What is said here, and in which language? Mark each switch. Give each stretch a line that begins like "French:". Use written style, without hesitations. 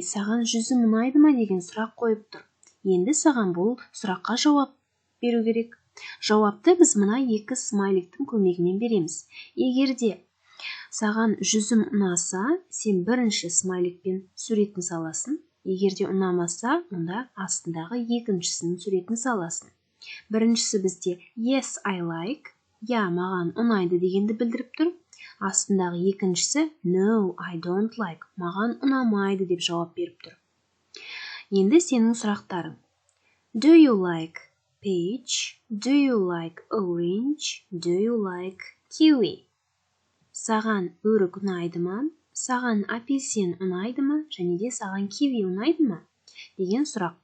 Kazakh: Саған жүзім ұнайды ма деген сұрақ қойып тұр. Енді саған бұл сұраққа жауап беру керек. Жауапты біз мына екі смайликтің көмегімен береміз. Егер де саған жүзім ұнаса, сен бірінші смайликпен суретін саласың. Егер де ұнамаса, онда астындағы екіншісінің суретін саласың. Біріншісі бізде
English: Yes, I like.
Kazakh: Я, маған ұнайды дегенді білдіріп тұр. Астындағы екіншісі
English: No, I don't like.
Kazakh: Маған ұнамайды деп жауап беріп тұр. Енді сенің сұрақтарың.
English: Do you like peach? Do you like orange? Do you like kiwi?
Kazakh: Саған өрік ұнайды ма? Саған апельсин ұнайды ма? Және де саған киви ұнайды ма? Деген сұрақ.